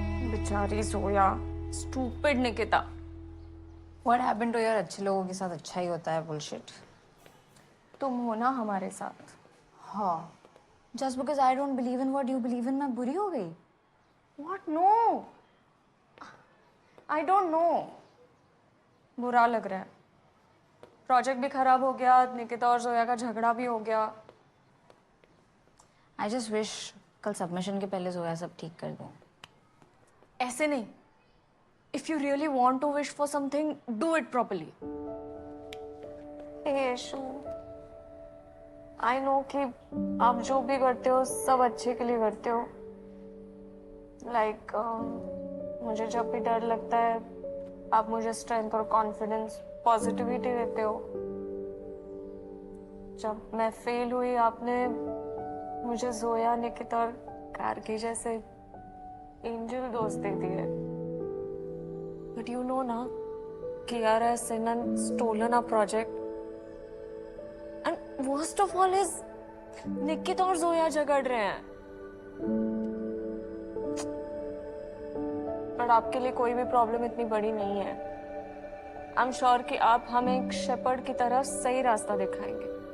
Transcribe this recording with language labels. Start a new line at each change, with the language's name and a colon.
Hindi: बेचारी Zoya, stupid Nikita.
English: What happened to your
Hindi: अच्छे लोगों के साथ अच्छा ही होता है
English: bullshit.
Hindi: तुम हो ना हमारे साथ।
English: हाँ, just because I don't believe in what you believe in
Hindi: मैं बुरी हो गई?
English: What? No. I don't know.
Hindi: बुरा लग रहा है। प्रोजेक्ट भी खराब हो गया, निकिता और जोया का झगड़ा भी हो गया।
English: I just wish
Hindi: कल सबमिशन के पहले जोया सब ठीक कर दें। ऐसे नहीं।
English: If you really want to wish for something, do it properly.
Hindi: Yeshu,
English: I know
Hindi: कि आप जो भी करते हो सब अच्छे के लिए करते हो। Like मुझे जब भी डर लगता है आप मुझे स्ट्रेंथ और कॉन्फिडेंस, पॉजिटिविटी देते हो। जब मैं फेल हुई आपने मुझे जोया, निकिता और कारगी जैसे एंजल दोस्त दे दिए।
English: But you know ना, Kiara has sinned and stolen our project. And worst of all is,
Hindi: Nikita और जोया झगड़ रहे हैं। पर आपके लिए कोई भी प्रॉब्लम इतनी बड़ी नहीं है। आई एम श्योर कि आप हमें एक शेपर्ड की तरह सही रास्ता दिखाएंगे।